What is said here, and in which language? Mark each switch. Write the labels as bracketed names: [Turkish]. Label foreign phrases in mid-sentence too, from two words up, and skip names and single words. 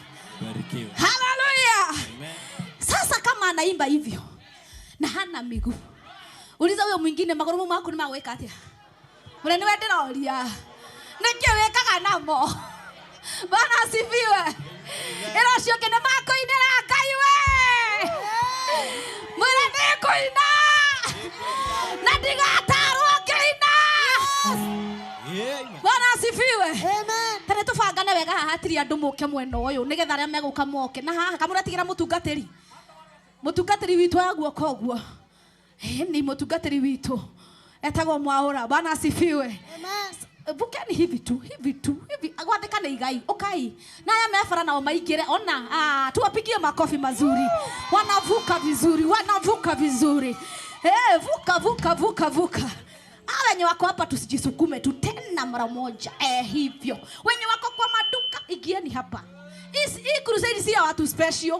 [Swahili] Hallelujah. Sasa kama anaimba hivyo na hana miguu, uliza huyo mwingine [Kikuyu] maguru mako ni maweka atia. Mwana niwe ndĩroria. Nĩkĩ wĩkaga namo? [Swahili] Bwana asifiwe. [Kikuyu] Ĩro cio kene makoinĩra Ngai we. Mwana nĩkũina. Na ndigatarwo ngĩina. [Swahili] Bwana asifiwe. Amen. [Kikuyu] Tene tũbangane wega haha hatiri andũ mũke mwena ũyũ nĩgetha arĩa megũka moke. Na haha kamũratigĩra mũtungatĩri. Mũtungatĩri witũ wa guoko ũguo. Ni mũtungatĩri witũ. Etagwo Mwaũra. [Swahili] Bwana asifiwe. Amen. Vukeni hivi tu. [Kikuyu] Agwathĩkane igai. Okay. Na aya mefara nao maingĩre. Ona. [Swahili] Tuwapigie makofi mazuri. Wanavuka vizuri. Vuka. Wenye wako hapa tusijisukume tu tena mara moja. Hivyo. Wenye wako kwa maduka igieni hapa. Hii crusade si ya watu special.